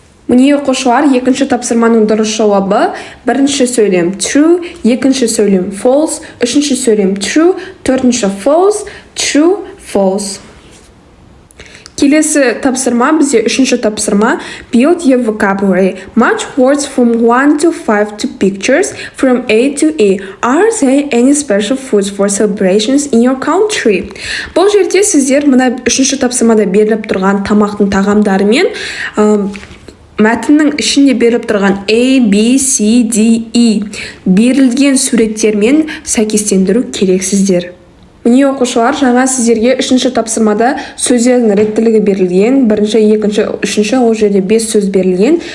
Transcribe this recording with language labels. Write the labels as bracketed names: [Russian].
[Kazakh] Міне оқушылар, екінші тапсырманың дұрыс жауабы: бірінші сөйлем true, екінші сөйлем false, үшінші сөйлем true, төртінші false, true, false. Келесі тапсырма бізде үшінші тапсырма. [English] Build your vocabulary. Match words from 1 to 5 to pictures from A to E. Are there any special foods for celebrations in your country? [Kazakh] Бұл жерде сіздер мына үшінші тапсырмада беріліп тұрған тамақтың тағамдары мен мәтіннің ішінде беріліп тұрған A, B, C, D, E берілген суреттермен сәйкестендіру керексіздер. Міне оқушылар, жаңа сіздерге үшінші тапсырмада сөздердің реттілігі берілген, бірінші, екінші, үшінші, ол жерде 5 сөз берілген.